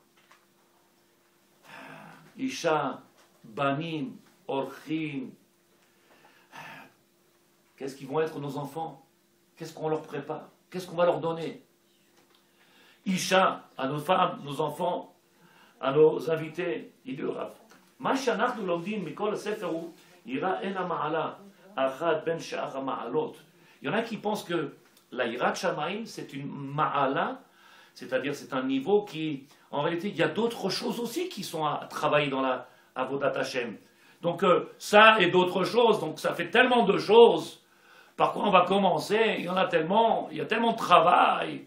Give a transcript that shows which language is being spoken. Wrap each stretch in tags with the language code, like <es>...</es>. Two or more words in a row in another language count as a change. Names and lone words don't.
<he>אשה בנים אורחים.</he> <fr>Qu'est-ce qu'ils vont être nos enfants? Qu'est-ce qu'on leur prépare? Qu'est-ce qu'on va leur donner? Isha, à nos femmes, nos enfants, à nos invités, il dit le Rav.</fr> <he>מה שאנחנו לומדים מכל הספר הוא יראה אין המעלה אחת בין שאר המעלות.</he> <fr>Il y en a qui pensent que la</fr> <he>יראת שמים</he> <fr>c'est une ma'ala, c'est-à-dire c'est un niveau qui, en réalité, il y a d'autres choses aussi qui sont à travailler dans la</fr> <he>עבודת השם.</he> <fr>Donc ça et d'autres choses, donc ça fait tellement de choses. Par quoi on va commencer? Il y en a tellement, il y a tellement de travail.</fr>